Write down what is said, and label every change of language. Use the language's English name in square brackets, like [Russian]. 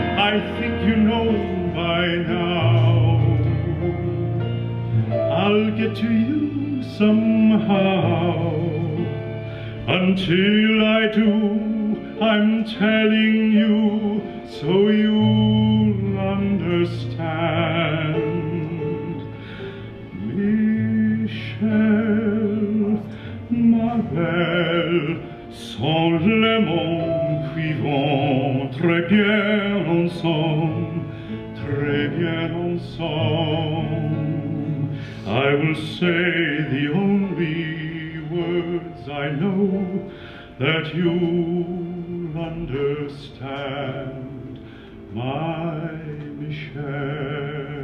[English] I think you know by now. I'll get to you somehow. Until I do, I'm telling you so you'll understand. [French] Michel, ma belle, sont les mots qui vont très bien ensemble, très bien ensemble. [English] I will say the only words I know that you'll understand, my Michel.